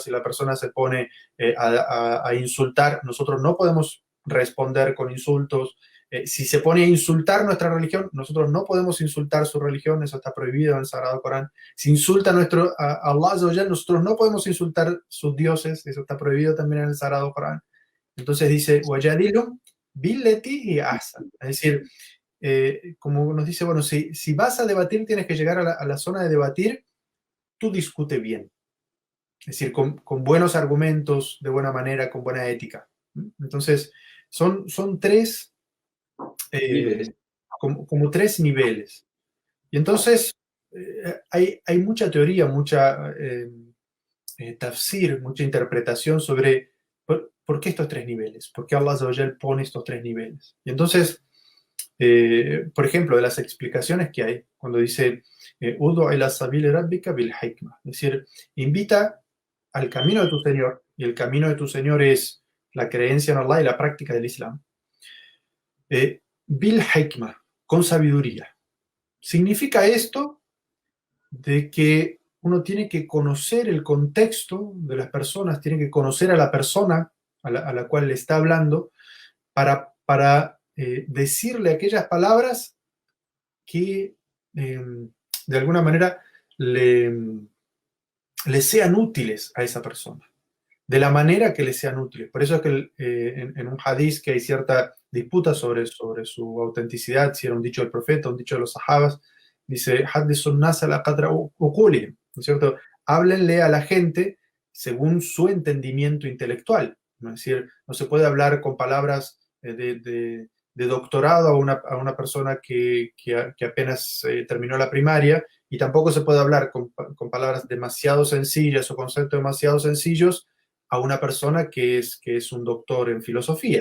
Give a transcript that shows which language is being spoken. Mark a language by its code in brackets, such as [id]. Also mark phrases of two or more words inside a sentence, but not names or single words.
[es] Si la persona se pone a insultar, nosotros no podemos responder con insultos. Si se pone a insultar nuestra religión, nosotros no podemos insultar su religión, eso está prohibido en el Sagrado Corán. Si insulta a [ar] الله عز وجل, [es] nosotros no podemos insultar sus dioses, eso está prohibido también en el Sagrado Corán. Entonces dice, [ar] وجادلهم بالتي هي أحسن, [es] es decir, como nos dice, bueno, si vas a debatir, tienes que llegar a la zona de debatir, tú discute bien. Es decir, con buenos argumentos, de buena manera, con buena ética. Entonces, son tres, como tres niveles. Y entonces, hay mucha teoría, mucha tafsir, mucha interpretación sobre por qué estos tres niveles, por qué [ar] الله عز وجل [es] pone estos tres niveles. Y entonces, por ejemplo, de las explicaciones que hay, cuando dice [ar] ادع إلى سبيل ربك بالحكمة, [es] es decir, invita al camino de tu Señor, y el camino de tu Señor es la creencia en Allah y la práctica del Islam, [ar] بالحكمة, [es] con sabiduría. significa esto de que uno tiene que conocer el contexto de las personas, tiene que conocer a la persona a la cual le está hablando para decirle aquellas palabras que de alguna manera le sean útiles a esa persona, de la manera que le sean útiles. Por eso es que en un hadiz que hay cierta disputa sobre su autenticidad, si era un dicho del profeta, un dicho de los sahabas, dice, [ar] "حدثوا الناس على قدر عقولهم", [es] ¿no es cierto? Háblenle a la gente según su entendimiento intelectual. ¿No? Es decir, no se puede hablar con palabras de doctorado a una persona que apenas terminó la primaria, y tampoco se puede hablar con palabras demasiado sencillas o conceptos demasiado sencillos a una persona que es un doctor en filosofía.